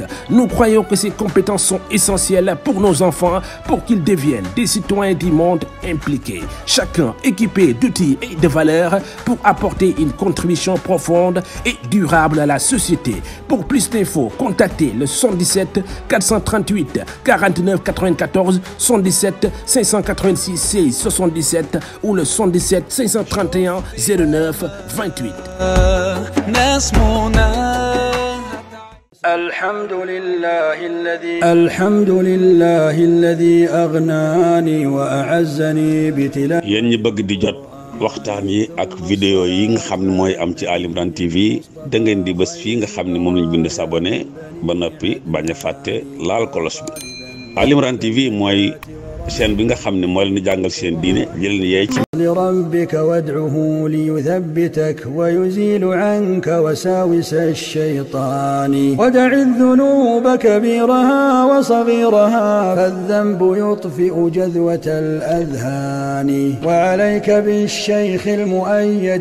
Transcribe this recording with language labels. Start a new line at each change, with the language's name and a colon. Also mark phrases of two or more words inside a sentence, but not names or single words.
French: Nous croyons que ces compétences sont essentielles pour nos enfants pour qu'ils deviennent des citoyens du monde impliqués, chacun équipé d'outils et de valeurs pour apporter une contribution profonde et durable à la société. Pour plus d'infos, contactez le 77 438 49 94 77 586 16 77 ou le 77 531 09 28.
Arabic: الحمد لله الذي أغناني وأعزني بتلا.
Wolof: yéen ñi bëgg di jot waxtaan yi ak vidéo yi nga xam ne mooy am ci Ali Imran TV da ngeen di bës fii nga xam ne moom lañ bind s'abonné ba noppi bañ a fàtte laal kolos bi. Ali Imran TV mooy chaîne bi nga xam ne moo leen di jàngal seen diine jëleen yeey ci
Arabic: لربك وادعه ليثبتك ويزيل عنك وساوس الشيطان ودع الذنوب كبيرها وصغيرها فالذنب يطفئ جذوة الأذهان وعليك بالشيخ المؤيد